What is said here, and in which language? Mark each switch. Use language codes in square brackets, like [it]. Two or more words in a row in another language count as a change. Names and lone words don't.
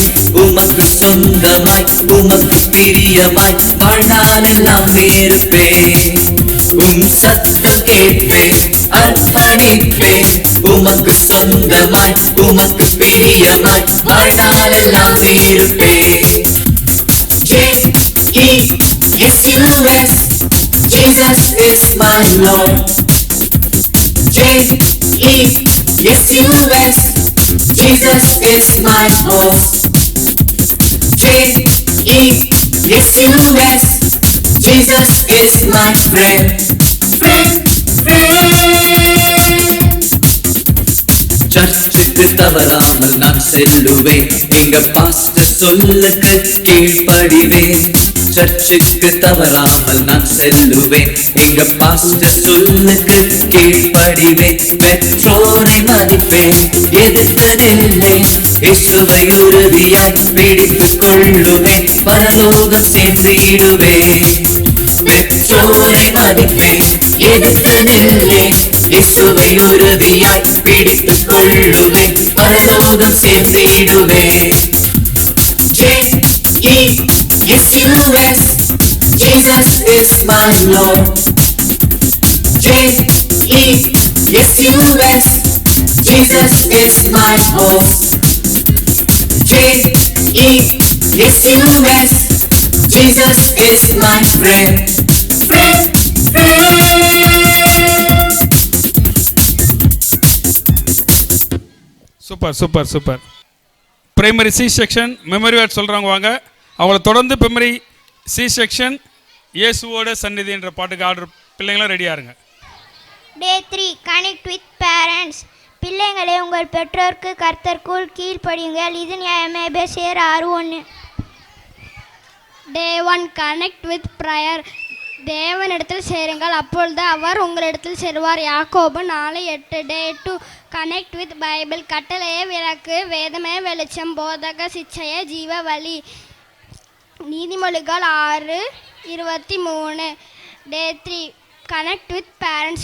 [ta] உமக்கு சொந்தமாய் உமக்கு பிரியமாய் வாழ்நாளெல்லாம் இருப்பேன். உம் சத்தம் கேட்பேன், அர்ப்பணிப்பேன். உமக்கு சொந்தமாய் உமக்கு பிரியமாய் வாழ்நாளெல்லாம் இருப்பேன். [en] J-E-S-U-S, Jesus is my Lord. J-E-S-U-S, Jesus is my boss. J-E-S-U-S, Jesus is my friend. [ta] சர்ச்சுக்கு தவறாமல் நான் செல்லுவேன், எங்க பாஸ்டர் சொல்லுக்கு கீழ்ப்படிவேன். சர்ச்சுக்கு தவறாமல் நான் செல்லுவேன், எங்க பாஸ்டர் சொல்லுக்கு கீழ்ப்படிவேன். பெற்றோரை மதிப்பேன், எதிர்த்ததில்லை. இயேசுவை உறுதியாய் பிடித்துக் கொள்ளுவேன், பரலோகம் சென்றிடுவேன். பெற்றோரை மதிப்பேன், எதிர்த்ததில்லை. இயேசுவை உறுதியாய் பிடித்துக் கொள்ளுவேன், பரலோகம் சென்றிடுவேன். J-E-S-U-S, Jesus is my Lord. J-E-S-U-S, Jesus is my boss. J-E-S-U-S, Jesus is my friend. சூப்பர் சூப்பர் சூப்பர். [en] primary C section memory word [ta] சொல்கிறவங்க வாங்க. அவங்கள தொடர்ந்து [en] primary C section [ta] இயேசுவோட சந்நிதி என்ற பாட்டுக்கு ஆர்டர். பிள்ளைங்களும் ரெடியாக இருங்க. [en] Day 3 connect with parents. [ta] பிள்ளைங்களே உங்கள் பெற்றோருக்கு கர்த்தருக்குள் கீழ்ப்படியுங்கள், இது நியாயமே. எபேசியர் 6:1. [en] Day 1 connect with prayer. [ta] தேவனிடத்தில் சேருங்கள், அப்பொழுது அவர் உங்களிடத்தில் சேருவார். யாக்கோபு 4:8. [en] Day 2 connect with Bible. [ta] கட்டளையே விளக்கு, வேதமே வெளிச்சம், போதக சிச்சையே ஜீவ வழி. நீதிமொழிகள் 6:23. [en] Day 3 connect with parents.